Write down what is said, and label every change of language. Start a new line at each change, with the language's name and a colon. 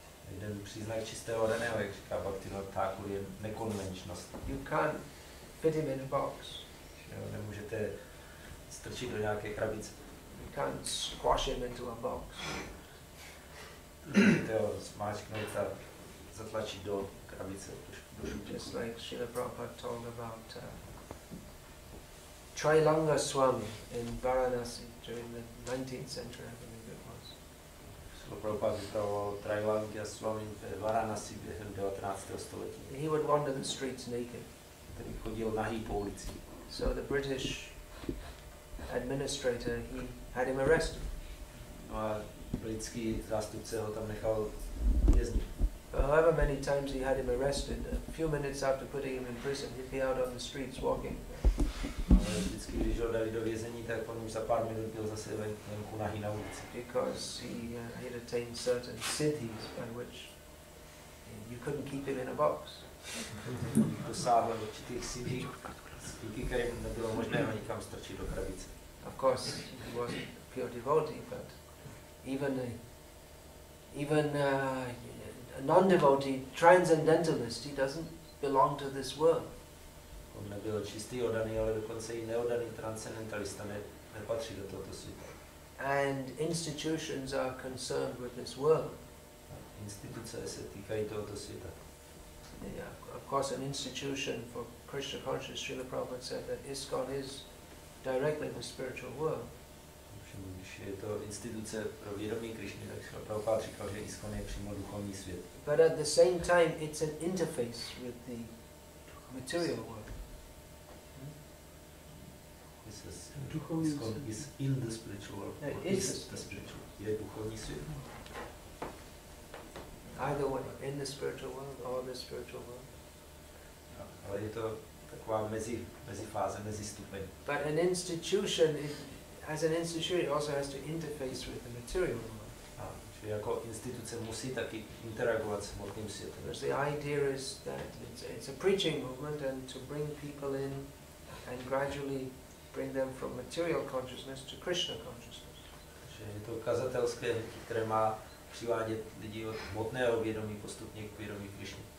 Czech: Jeden příznak čistého raného, jak říká Bhaktivinoda Thakur, je nekonvenčnost.
English: You can't fit him in a box.
Czech: Nemůžete strčit do nějaké krabice.
English: You can't squash him into a box.
Czech: Můžete ho smáčknout a zatlačit do krabice.
English: Just like Srila Prabhupada told about Trilanga Swami in Varanasi during the 19th century, I believe it was.
Czech: Srila Prabhupada vypravoval Trilanga Swami v Varanasi během 19. století.
English: He would wander the streets naked.
Czech: Který chodil nahý po ulici.
English: So the British administrator, he had him arrested.
Czech: No a britský zástupce ho tam nechal věznit.
English: However many times he had him arrested, a few minutes after putting him in prison, he'd be out on the streets walking.
Czech: Ale vždycky, když ho dali do vězení, tak on už za pár minut byl zase venku nahý na ulici.
English: Because he had attained certain siddhis by which you couldn't keep him in a box.
Czech: Dosáhl určitých siddhí, díky kterým nebylo možné ho nikam strčit do krabice.
English: Of course, he wasn't a pure devotee, but even a non-devotee, transcendentalist, he doesn't belong to this world.
Czech: On nebyl čistý oddaný, ale dokonce i neoddaný transcendentalista nepatří do tohoto světa.
English: And institutions are concerned with this world.
Czech: Instituce se týkají tohoto světa.
English: Yeah, of course, an institution for Krishna consciousness, Srila Prabhupada said that ISKCON is directly the spiritual world.
Czech: Když je to instituce pro vědomí Krishny, tak Srila Prabhupada říkal, že ISKCON je přímo duchovní svět.
English: But at the same time, it's an interface with the material world. ISKCON is in the spiritual world. Is the spiritual.
Czech: Je duchovní svět.
English: Either way, in the spiritual world or the spiritual world.
Czech: Ale je to taková mezifáze, mezistupeň.
English: But an institution, as an institution, it also has to interface with the material world.
Czech: Čili jako instituce musí taky interagovat s hmotným světem.
English: Because the idea is that it's a preaching movement, and to bring people in and gradually bring them from material consciousness to Krishna consciousness.
Czech: Že je to kazatelské, které má přivádět lidi od hmotného vědomí postupně k vědomí Krishny.